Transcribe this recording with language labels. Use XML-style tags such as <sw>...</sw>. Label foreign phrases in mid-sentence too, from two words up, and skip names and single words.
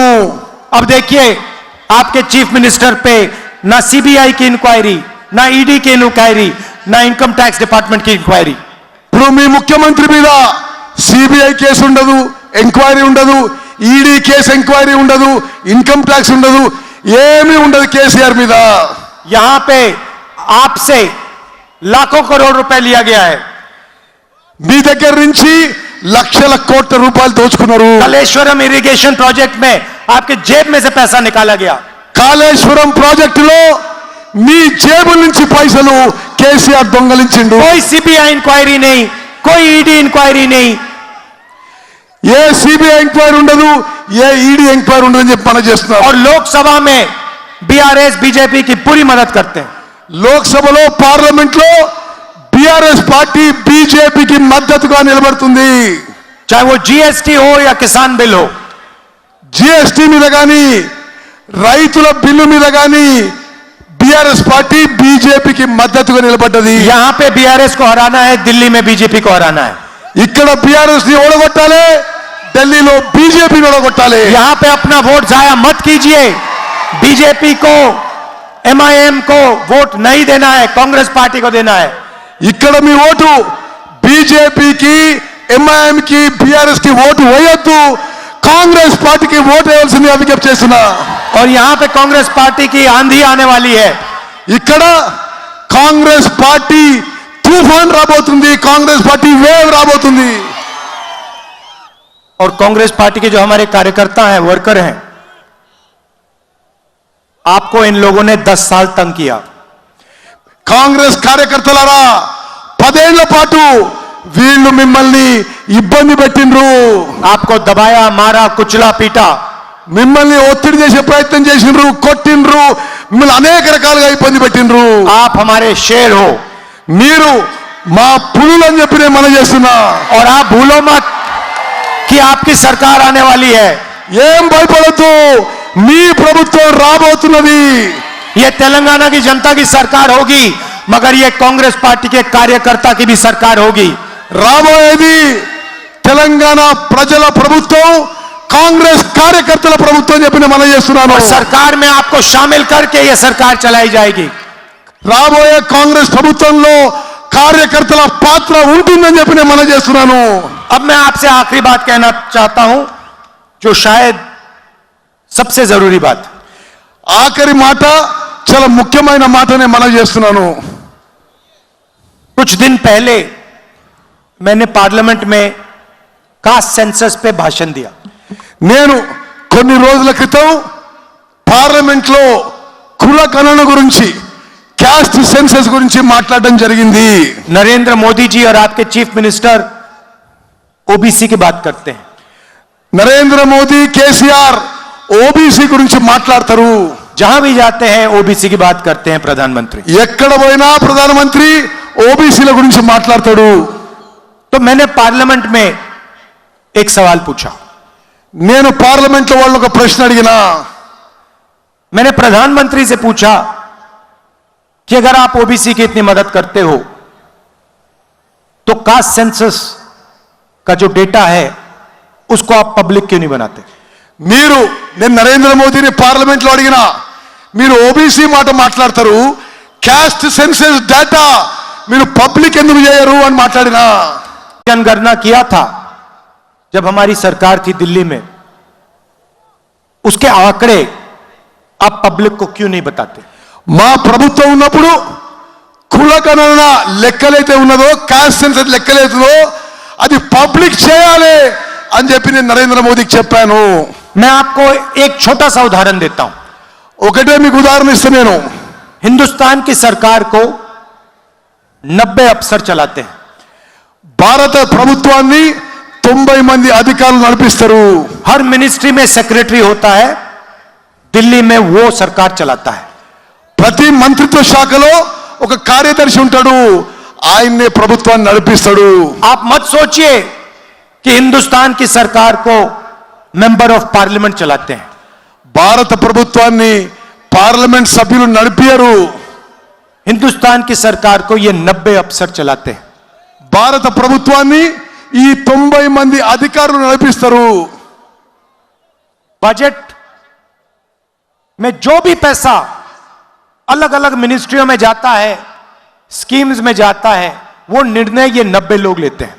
<hi>अब देखिए आपके</hi> <en>chief minister</en> <hi>पे ना सीबीआई की इंक्वायरी, ना ईडी की इंक्वायरी, ना</hi> <en>income tax department</en> <hi>की इंक्वायरी.</hi> <te>ఇప్పుడు మీ ముఖ్యమంత్రి మీద సిబిఐ కేసు ఉండదు, ఎంక్వైరీ ఉండదు, ఈడీ కేసు ఎంక్వైరీ ఉండదు,</te> <en>income tax</en> <te>ఉండదు, ఏమీ ఉండదు కేసీఆర్ మీద.</te> <hi>यहां पे आपसे लाखों करोड़ रुपए लिया गया है.</hi> <te>మీ దగ్గర నుంచి లక్షల కోట్ల రూపాయలు దోచుకున్నారు.</te> <hi>कलेश्वरम</hi> <en>irrigation project</en> <hi>में आपके जेब में से पैसा निकाला गया.</hi> <te>కాళేశ్వరం ప్రాజెక్టులో మీ జేబు నుంచి పైసలు కేసీఆర్ దొంగలించిండు.</te> <hi>कोई सीबीआई इंक्वायरी नहीं, कोई ईडी इंक्वायरी नहीं.</hi> <te>ఏ సిబిఐ ఎంక్వైరీ ఉండదు, ఏ ఈడీ ఎంక్వైరీ ఉండదు అని చెప్పి మనం చేస్తున్నారు.</te> <hi>और लोकसभा में बीआरएस बीजेपी की पूरी मदद करते हैं.</hi> <te>లోక్సభలో పార్లమెంట్ లో బీఆర్ఎస్ పార్టీ బీజేపీకి మద్దతుగా నిలబడుతుంది.</te> <hi>चाहे वो जीएसटी हो या किसान बिल हो.</hi> <te>జిఎస్టీ మీద కానీ రైతుల బిల్లు మీద కానీ బీఆర్ఎస్ పార్టీ బీజేపీకి మద్దతుగా నిలబడ్డది.</te> <hi>यहां पे बीआरएस को हराना है, दिल्ली में बीजेपी को हराना है.</hi> <te>ఇక్కడ బీఆర్ఎస్ ని ఓడగొట్టాలి, ఢిల్లీలో బీజేపీని ఓడగొట్టాలి.</te> <hi>यहां पे अपना वोट जाया मत कीजिए. बीजेपी को, एमआईएम को वोट नहीं देना है, कांग्रेस पार्टी को देना है.</hi> <te>ఇక్కడ మీ ఓటు బీజేపీకి ఎంఐఎంకి బీఆర్ఎస్ కి ఓటు వేయొద్దు, కాంగ్రెస్ పార్టీకి ఓటు వేయాల్సిందిగా విజ్ఞప్తి చేస్తున్నా.</te> <hi>और यहां पे कांग्रेस पार्टी की आंधी आने वाली है.</hi> <te>ఇక్కడ కాంగ్రెస్ పార్టీ తుఫాన్ రాబోతుంది, కాంగ్రెస్ పార్టీ వేవ్ రాబోతుంది.</te> <hi>और कांग्रेस पार्टी के जो हमारे कार्यकर्ता हैं, वर्कर हैं, आपको इन लोगों ने 10 साल तंग किया.</hi> <te>కాంగ్రెస్ కార్యకర్తలారా 10 ఏళ్ల పాటు వీళ్ళు మిమ్మల్ని ఇబ్బంది పెట్టిండ్రు,</te> <hi>आपको दबाया, मारा, कुचला, पीटा,</hi> <te>మిమ్మల్ని ఒత్తిడి చేసే ప్రయత్నం చేసిండ్రు, కొట్టిండ్రు, మిమ్మల్ని అనేక రకాలుగా ఇబ్బంది పెట్టిండ్రు.</te> <hi>आप हमारे शेर हो</hi> <te>మీరు మా పులులు అని చెప్పి నేను మనం చేస్తున్నా.</te> <hi>और आप भूलो मत कि आपकी सरकार आने वाली है.</hi> <te>ఏం భయపడద్దు, మీ ప్రభుత్వం రాబోతున్నది.</te> <hi>ये तेलंगाना की जनता की सरकार होगी, मगर ये कांग्रेस पार्टी के कार्यकर्ता की भी सरकार होगी.</hi> <te>రాబోయేది తెలంగాణ ప్రజల ప్రభుత్వం, కాంగ్రెస్ కార్యకర్తల ప్రభుత్వం చెప్పి నేను మనం చేస్తున్నాను.</te> <hi>और सरकार में आपको शामिल करके ये सरकार चलाई जाएगी.</hi> <te>రాబోయే కాంగ్రెస్ ప్రభుత్వంలో కార్యకర్తల పాత్ర ఉంటుందని చెప్పి నేను మనం చేస్తున్నాను.</te> <hi>अब मैं आपसे आखिरी बात कहना चाहता हूं, जो शायद सबसे जरूरी बात.</hi> <te>ఆఖరి మాట, చాలా ముఖ్యమైన మాట నేను మనం చేస్తున్నాను.</te> <hi>कुछ दिन पहले मैंने पार्लियामेंट में</hi> <en>caste census</en> <hi>पे भाषण दिया.</hi> <te>నేను కొన్ని రోజుల క్రితం పార్లమెంట్ లో కుల గణన గురించి,</te> <en>caste census</en> <te>గురించి మాట్లాడడం జరిగింది.</te> <hi>नरेंद्र मोदी जी और आपके</hi> <en>chief minister</en> <hi>ओबीसी की बात करते हैं.</hi> <te>నరేంద్ర మోదీ, కేసీఆర్ ఓబీసీ గురించి మాట్లాడతారు.</te> <hi>जहां भी जाते हैं ओबीसी की बात करते हैं प्रधानमंत्री.</hi> <te>ఎక్కడ పోయినా ప్రధానమంత్రి ఓబీసీల గురించి మాట్లాడతాడు.</te> <hi>तो मैंने पार्लियामेंट में एक सवाल पूछा.</hi> <te>నేను పార్లమెంట్ లో వాళ్ళు ఒక ప్రశ్న అడిగినా.</te> <hi>मैंने प्रधानमंत्री से पूछा कि अगर आप ओबीसी की इतनी मदद करते हो तो</hi> <en>caste census</en> <hi>का जो डेटा है उसको आप पब्लिक क्यों नहीं बनाते.</hi> <te>నేను నరేంద్ర మోదీని పార్లమెంట్ లో అడిగినా, మీరు ఓబీసీ మాట మాట్లాడతారు,</te> <en>caste census data</en> <te>మీరు పబ్లిక్ ఎందుకు చేయరు అని మాట్లాడినా.</te> <hi>जनगणना किया था जब हमारी सरकार थी दिल्ली में, उसके आंकड़े आप पब्लिक को क्यों नहीं बताते.</hi> <te>మా ప్రభుత్వం ఉన్నప్పుడు కుల గణన లెక్కలైతే ఉన్నదో,</te> <en>caste census</en> <te>లెక్కలైతుందో అది పబ్లిక్ చేయాలి అని చెప్పి నేను నరేంద్ర మోదీకి చెప్పాను.</te> <hi>मैं आपको एक छोटा सा उदाहरण देता हूं.</hi> <te>ఒకటే మీకు ఉదాహరణ ఇస్తా నేను.</te> <hi>हिंदुस्तान की सरकार को 90 अफसर चलाते हैं.</hi> <te>భారత ప్రభుత్వాన్ని 90 మంది అధికారులు నడిపిస్తారు.</te> <hi>हर मिनिस्ट्री में सेक्रेटरी होता है, दिल्ली में वो सरकार चलाता है.</hi> <te>ప్రతి మంత్రిత్వ శాఖలో ఒక కార్యదర్శి ఉంటాడు, ఆయన్నే ప్రభుత్వాన్ని నడిపిస్తాడు.</te> <hi>आप मत सोचिए कि हिंदुस्तान की सरकार को</hi> <en>member of parliament</en> <hi>चलाते हैं.</hi> <te>భారత ప్రభుత్వాన్ని పార్లమెంట్ సభ్యులు నడిపియరు.</te> <hi>हिंदुस्तान की सरकार को ये 90 अफसर चलाते हैं.</hi> <te>భారత ప్రభుత్వాన్ని ఈ 90 మంది అధికారులు నడిపిస్తారు.</te> <hi>बजट में जो भी पैसा अलग अलग मिनिस्ट्रियों में जाता है, स्कीम्स में जाता है, वो निर्णय ये 90 लोग लेते हैं.</hi>